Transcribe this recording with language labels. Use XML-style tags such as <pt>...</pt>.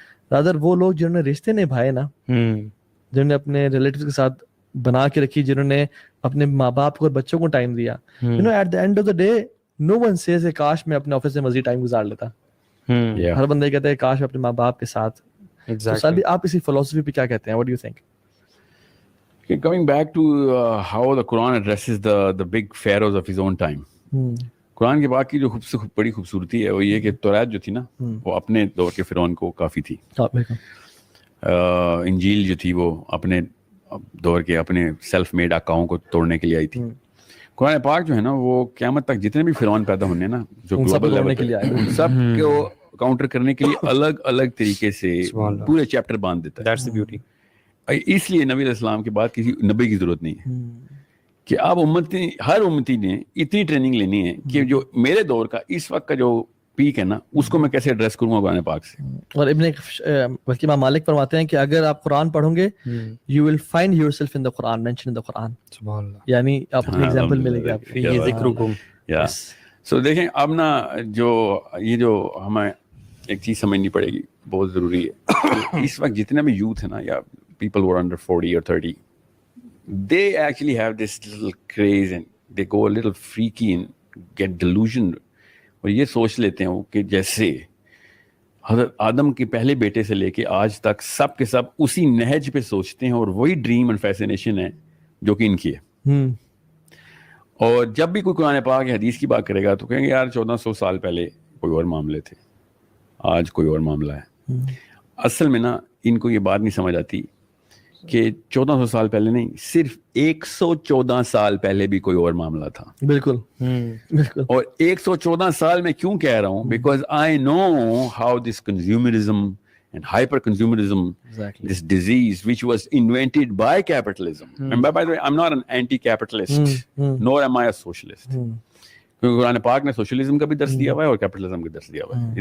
<ur>Rather وہ لوگ جنہوں نے رشتے نبھائے نا, جنہوں نے اپنے ریلیٹیوز کے ساتھ بنا کے رکھی, جنہوں نے اپنے ماں باپ کو اور بچوں کو ٹائم دیا,</ur> <en>you know at the end of the day no one says</en> <ur>کاش میں اپنے آفس میں مزید ٹائم گزار لیتا. ہر بندہ کہتا ہے کاش اپنے ماں باپ کے ساتھ. آپ اسی فلسفی پہ کیا کہتے ہیں,</ur> <en>what do you think? Coming back to how the Quran addresses the big pharaohs of his own time.</en> <ur>قرآن کے بعد کی جو بڑی خوبصورتی ہے وہ یہ کہ توریت جو تھی نا وہ اپنے دور کے فرعون کو کافی تھی. انجیل جو تھی وہ اپنے دور کے اپنے سیلف میڈ آقاؤں کو توڑنے کے لیے آئی تھی. قرآن پاک جو ہے نا وہ قیامت تک جتنے بھی فرعون پیدا ہونے نا جو گلوبل لیول کے لیے سب کو کاؤنٹر کرنے کے لیے الگ الگ طریقے سے پورے چیپٹر باندھ دیتا ہے.</ur> <en>That's the beauty.</en> <ur>اس لیے نبی علیہ السلام کے بعد کسی نبی کی ضرورت نہیں ہے کہ اب ہر امتی نے اتنی ٹریننگ لینی ہے کہ جو میرے دور کا اس وقت کا جو پیک ہے نا اس کو میں کیسے ایڈریس کروں گا قرآن پاک سے. اور بلکہ امام مالک فرماتے ہیں کہ اگر آپ قرآن پڑھو گے</ur> <en>you will find yourself in the Quran,</en> <ur>mentioned in the Quran. سبحان اللہ. یعنی آپ اپنے ایگزامپل ملے گا آپ یہ ذکرکم. سو دیکھیں اب نا یہ جو ہمیں ایک چیز سمجھنی پڑے گی بہت ضروری ہے. اس وقت جتنے بھی یوتھ ہے نا یا</ur> <en>people who are under 40 or 30, they actually have this little craze and they go a little freaky and get delusioned.</en> <ur>اور یہ سوچ لیتے ہیں کہ جیسے حضرت آدم کے پہلے بیٹے سے لے کے آج تک سب کے سب اسی نہج پہ سوچتے ہیں اور وہی ڈریم اینڈ فیسینیشن ہے جو کہ ان کی ہے. اور جب بھی کوئی قرآن پاک یا حدیث کی بات کرے گا تو کہیں گے یار 1400 سال پہلے کوئی اور معاملے تھے, آج کوئی اور معاملہ ہے. اصل میں نا ان کو یہ بات نہیں سمجھ آتی کہ 1400 سال پہلے نہیں, صرف 114 سال پہلے بھی کوئی اور معاملہ تھا. بالکل بالکل. اور 114 سال میں کیوں کہہ رہا ہوں,</ur> <en>Because I know how this consumerism and hyperconsumerism, this disease which was invented by capitalism. And by the way, I'm not an anti-capitalist, nor am I a socialist.</en> <ur>کیونکہ قرآن پاک نے سوشلزم کا بھی درس دیا ہوا ہے اور کیپٹلزم کا درس دیا ہوا ہے.</ur>